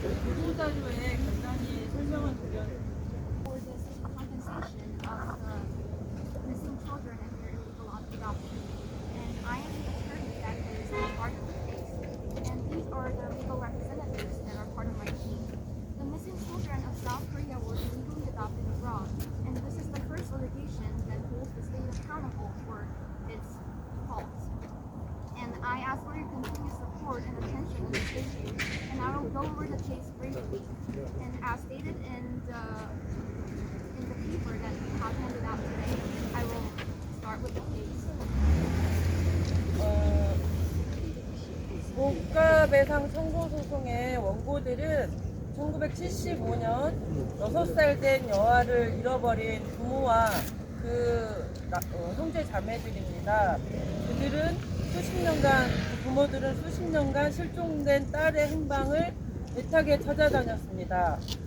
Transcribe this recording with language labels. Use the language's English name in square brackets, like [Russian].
[Korean] 보도자료에 간단히 설명을 드렸습니다. [English] For the compensation of the missing children and their illegal adoption. And I am the attorney that is part of the case. And these are the legal representatives that are part of my team. The missing children of South Korea were illegally adopted abroad. And this is the first litigation that holds the state accountable for its faults. And I ask for your continued support and attention in this issue. And I will go over the case briefly. And as stated in the paper that we have handed out today, I will start with the case. [Korean] 국가배상 청구소송의 원고들은 1975년 6살 된 여아를 잃어버린 부모와 그 형제 자매들입니다. 그들은 부모들은 수십 년간 실종된 딸의 행방을 애타게 찾아다녔습니다.